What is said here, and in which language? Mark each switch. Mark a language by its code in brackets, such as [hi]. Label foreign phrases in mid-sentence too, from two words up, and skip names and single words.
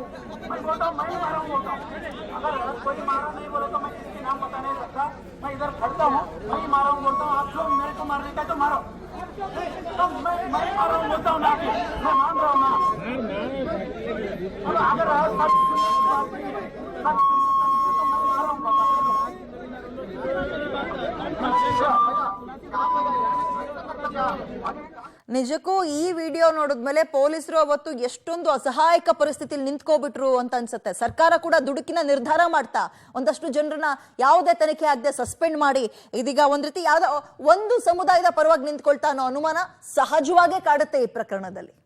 [hi] मैं बोलता हूँ मैं मारा हूँ बोलता हूँ. अगर कोई मारा नहीं बोले तो मैं किसकी नाम बता नहीं सकता. मैं इधर खड़ता हूँ, मैं मारा हूँ बोलता हूँ. आप लोग मेरे को मारने का तो मारो, तो मैं मारा हूँ बोलता हूँ ना, मैं मान रहा हूँ ना. अगर सच सुनने की बात नहीं है, सच सुनने का नहीं है तो मैं मारा हूँ बोलता हूँ. [kn] ನಿಜಕ್ಕೂ ಈ ವಿಡಿಯೋ ನೋಡಿದ್ಮೇಲೆ ಪೊಲೀಸರು ಅವತ್ತು ಎಷ್ಟೊಂದು ಅಸಹಾಯಕ ಪರಿಸ್ಥಿತಿಯಲ್ಲಿ ನಿಂತ್ಕೋಬಿಟ್ರು ಅಂತ ಅನ್ಸುತ್ತೆ. ಸರ್ಕಾರ ಕೂಡ ದುಡುಕಿನ ನಿರ್ಧಾರ ಮಾಡ್ತಾ ಒಂದಷ್ಟು ಜನರನ್ನ ಯಾವುದೇ ತನಿಖೆ ಆಗದೆ ಸಸ್ಪೆಂಡ್ ಮಾಡಿ ಇದೀಗ ಒಂದ್ ರೀತಿ ಯಾವ್ದೋ ಒಂದು ಸಮುದಾಯದ ಪರವಾಗಿ ನಿಂತ್ಕೊಳ್ತಾ ಅನ್ನೋ ಅನುಮಾನ ಸಹಜವಾಗೇ ಕಾಡುತ್ತೆ ಈ ಪ್ರಕರಣದಲ್ಲಿ.